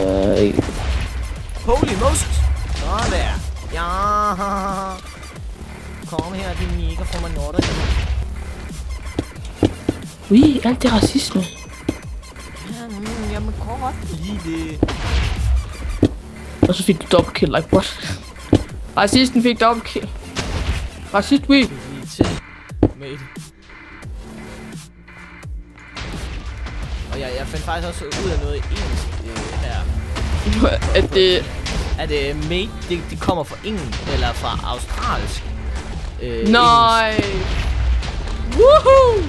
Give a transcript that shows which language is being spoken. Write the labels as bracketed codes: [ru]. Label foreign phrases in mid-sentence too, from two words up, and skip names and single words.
[en] Holy Moses! [da] Sådan der. Ja. Kom her, din nigger fra Manotter. Alt det racisme. Jamen, godt lide det. Og så fik du [en] double kill, like what? [da] Racisten fik [en] double kill. Racist, we. [da] Mate. Og jeg fandt faktisk også ud af noget engelsk her. At mate, det kommer fra engelsk, eller fra australsk. Nej. Woohoo!